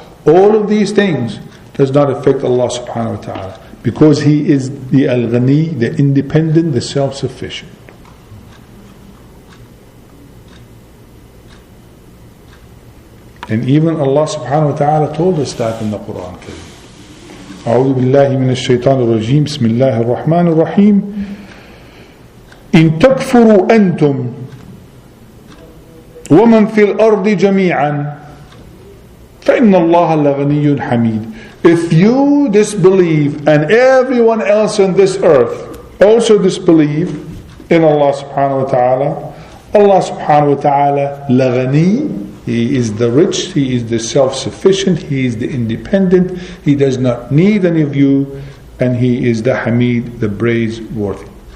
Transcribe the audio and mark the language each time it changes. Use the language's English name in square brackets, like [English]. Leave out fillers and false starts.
[English] All of these things does not affect Allah subhanahu wa ta'ala. Because He is the Al-Ghani, the independent, the self-sufficient. And even Allah subhanahu wa ta'ala told us that in the Quran. [Arabic] أعوذ بالله من الشيطان الرجيم بسم الله الرحمن الرحيم إن تكفروا أنتم ومن في الأرض جميعا فإن الله لغني حميد. [English] If you disbelieve and everyone else on this earth also disbelieve in Allah subhanahu wa ta'ala, Allah subhanahu wa ta'ala [Arabic] لغني, [English] He is the rich, He is the self-sufficient, He is the independent, He does not need any of you, and He is the Hamid, the praiseworthy.